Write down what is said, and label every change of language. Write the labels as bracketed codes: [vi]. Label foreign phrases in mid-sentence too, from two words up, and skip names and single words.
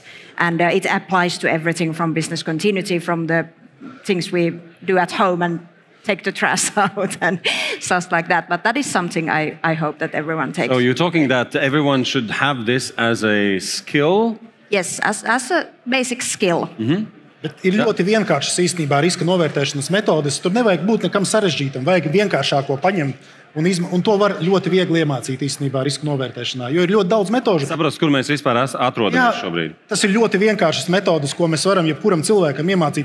[en] And it applies to everything from business continuity, from the things we do at home and take the trash out and stuff like that. But that is something I hope that everyone takes. So you're talking that everyone should have this as a skill? Yes, as a basic skill. Mm-hmm. [lv] Bet ir ļoti vienkāršas īstenībā riska novērtēšanas metodes. Tur nevajag būt nekam sarežģītam, vajag vienkāršāko paņemt. Un to var ļoti viegli iemācīt īstenībā riska novērtēšanā, jo ir ļoti daudz metožu. Saprotu, kur mēs vispār atrodamies šobrīd. Tas ir ļoti vienkāršas metodes, ko mēs varam jebkuram cilvēkam iemācīt.